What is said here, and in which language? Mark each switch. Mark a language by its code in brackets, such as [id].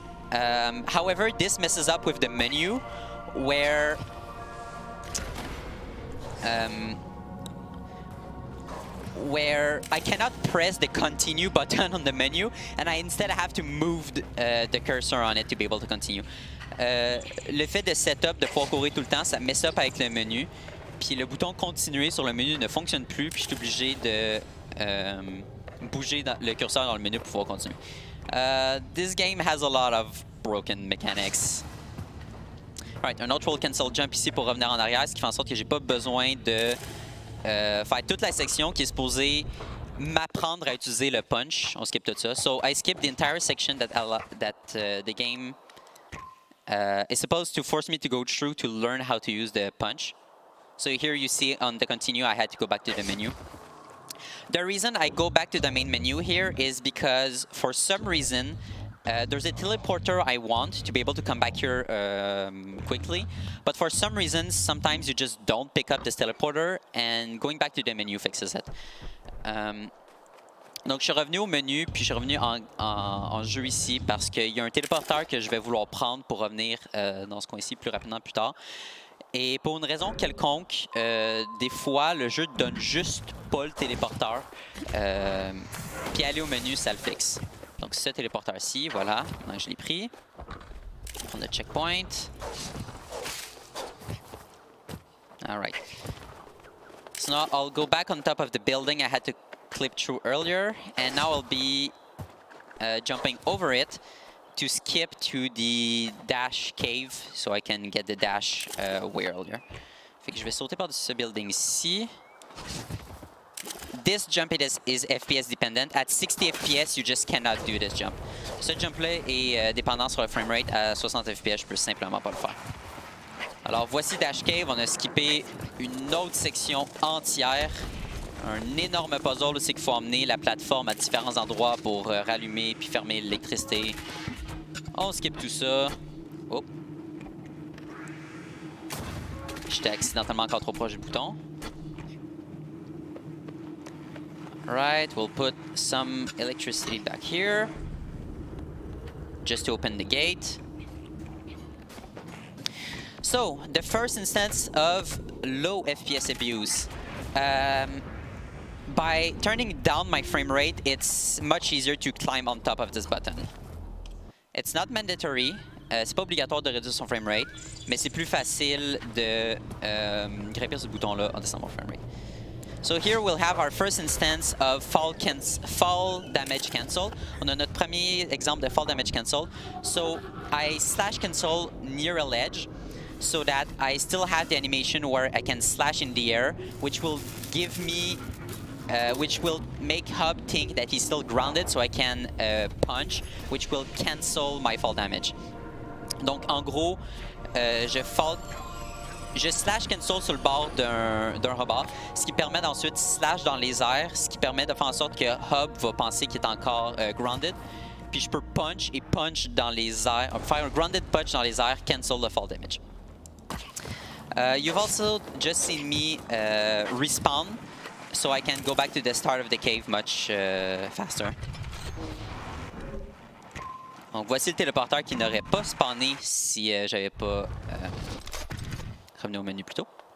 [en] However, this messes up with the menu where I cannot press the continue button on the menu, and I instead have to move the cursor on it to be able to continue. [fr] Le fait de setup, de pouvoir courir tout le temps, ça mess up avec le menu. Puis le bouton continuer sur le menu ne fonctionne plus, puis je suis obligé de bouger le curseur dans le menu pour pouvoir continuer. [en] This game has a lot of broken mechanics. [fr] Alright, un autre roll cancel jump ici pour revenir en arrière, ce qui fait en sorte que j'ai pas besoin de faire toute la section qui est supposée m'apprendre à utiliser le punch. On skip tout ça. [en] So I skip the entire section that the game is supposed to force me to go through to learn how to use the punch. So here you see on the continue, I had to go back to the menu. The reason I go back to the main menu here is because for some reason there's a teleporter I want to be able to come back here quickly, but for some reason sometimes you just don't pick up this teleporter, and going back to the menu fixes it. [fr] Donc je suis revenu au menu, puis je suis revenu en jeu ici parce qu'il y a un téléporteur que je vais vouloir prendre pour revenir dans ce coin-ci plus rapidement plus tard. Et pour une raison quelconque, des fois, le jeu donne juste pas le téléporteur. Puis aller au menu, ça le fixe. Donc ce téléporteur-ci, voilà. Donc, je l'ai pris. On a checkpoint. [en] All right. So now I'll go back on top of the building I had to clip through earlier. And now I'll be jumping over it to skip to the dash cave so I can get the dash way earlier. [fr] Fait que je vais sauter par-dessus ce building ici. [en] This jump is FPS dependent. At 60 FPS, you just cannot do this jump. [fr] Ce jump-là est dépendant sur le framerate. À 60 FPS, je peux simplement pas le faire. Alors voici Dash Cave. On a skippé une autre section entière. Un énorme puzzle aussi qu'il faut emmener la plateforme à différents endroits pour rallumer puis fermer l'électricité. On skip tout ça. Oh. J'étais accidentellement encore trop proche du bouton. [en] Right, we'll put some electricity back here. Just to open the gate. So, the first instance of low FPS abuse. By turning down my frame rate, it's much easier to climb on top of this button. It's not mandatory. [fr] C'est pas obligatoire de réduire son frame rate, mais c'est plus facile de grimper ce bouton-là en descendant mon frame rate. [en] So here we'll have our first instance of fall damage cancel. [fr] On a notre premier exemple de fall damage cancel. [en] So I slash cancel near a ledge so that I still have the animation where I can slash in the air, which will give me which will make Hub think that he's still grounded, so I can punch, which will cancel my fall damage. [fr] Donc en gros, je slash cancel sur le bord d'un robot, ce qui permet d'ensuite slash dans les airs, ce qui permet de faire en sorte que Hub va penser qu'il est encore grounded. Puis je peux punch et punch dans les airs, faire un grounded punch dans les airs, [en] cancel the fall damage. You've also just seen me respawn, so I can go back to the start of the cave much faster. [fr] Donc voici le téléporteur qui n'aurait pas spawné si j'avais pas revenu au menu plus tôt.